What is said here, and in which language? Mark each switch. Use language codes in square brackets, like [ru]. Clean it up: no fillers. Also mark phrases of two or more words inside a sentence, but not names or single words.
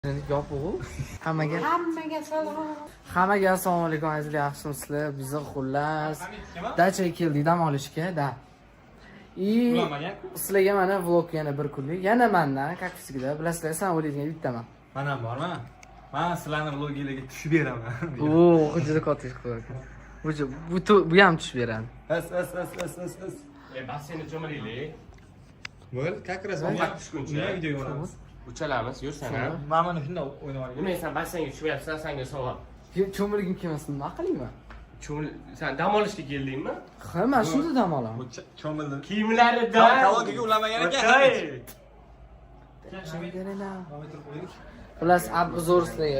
[uz] Yopuq. Hammaga salom. Hammaga assalomu alaykum azizlar, yaxshimisizlar? Biz xullas dachaga keldik dam olishga, da. Sizlarga mana vlog yana bir kunlik. Yana mendan, [ru] как всегда, [uz] bilasizlar, sen o'ylaydigan bittaman. Men ham borman. Men sizlarning vlogingizga tushib beraman. Oo, juda katta ish qilyapti. Bu ham tushib beradi. As. Bas seni cho'miraylik. Bo'l, [ru] как раз [uz] Vaqt tushguncha video ko'ramiz. Uchalamiz, yur sen ham. Men mana shunday o'ynab olgan. Men sen basanga tushyapsan, senga savol. Cho'milgim kelmasin, nima qilayman? Sen dam olishga keldingmi? Ha, men shunda dam olaman. Cho'mildi. Kiyimlarida. Kalogiga ulamagan ekan. Xullas, обзор sizlarga.